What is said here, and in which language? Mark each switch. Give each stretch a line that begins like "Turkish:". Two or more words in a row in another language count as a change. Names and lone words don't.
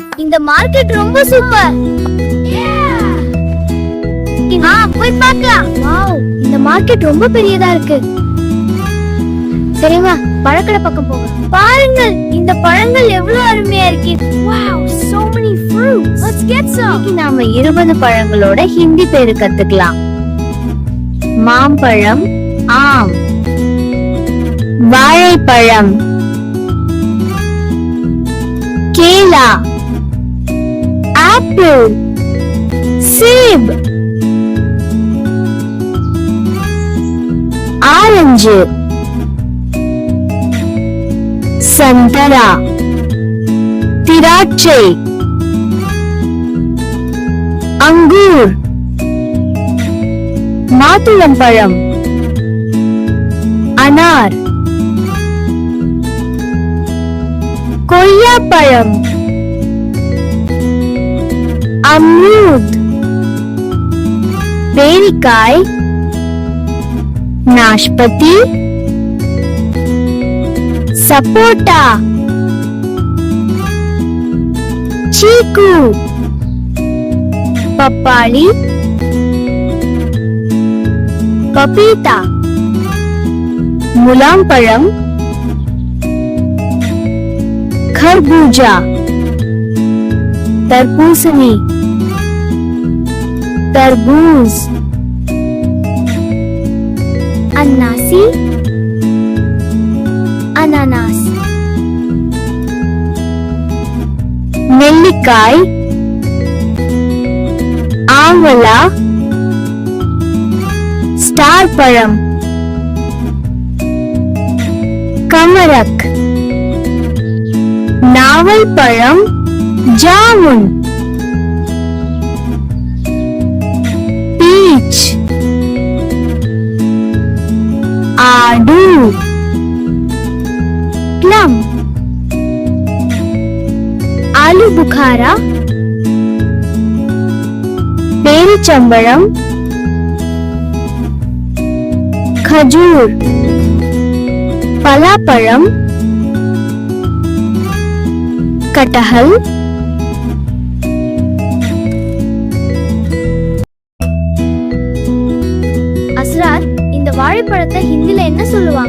Tamil: இந்த மார்க்கெட் ரொம்ப சூப்பர். போய் பார்க்கலாம். வாவ், இந்த மார்க்கெட் ரொம்ப பெரியதா இருக்கு. சரிவா, பழக்கடை பக்கம் போகலாம். பாருங்கள், இந்த பழங்கள் எவ்வளவு அருமையா இருக்கு.
English: வாவ், so many fruits. Let's get some.
Tamil: இன்னைக்கு நாம 20 பழங்களோட ஹிந்தி பேரு கத்துக்கலாம். மாம்பழம், ஆம். வாழைப்பழம்,
Hindi: केला, एप्पल, सेब, ऑरेंज, संतरा,
Tamil: திராட்சை, अंगूर, மாதுளம்பழம், अनार, கொய்யாப்பழம்,
Hindi: अमरूद, பேரிக்காய், नाशपति, सपोटा, चीकू, पपाली, पपीता, मुलामपழம், खरबूजा, तरबूसनी, तरबूज, अन्नासी, अनानास,
Tamil: நெல்லிக்காய், ஆவலா, ஸ்டார் பழம், கமரக், நாவல் பழம், ஜாமுன், பீச், ஆடு,
Hindi: प्लम, आलू बुखारा,
Tamil: பேரிச்சம்பழம், खजूर, பலாப்பழம், கட்டஹல், அஸ்ராத், இந்த வாழைப்பழத்தை ஹிந்தில என்ன சொல்லுவாங்க?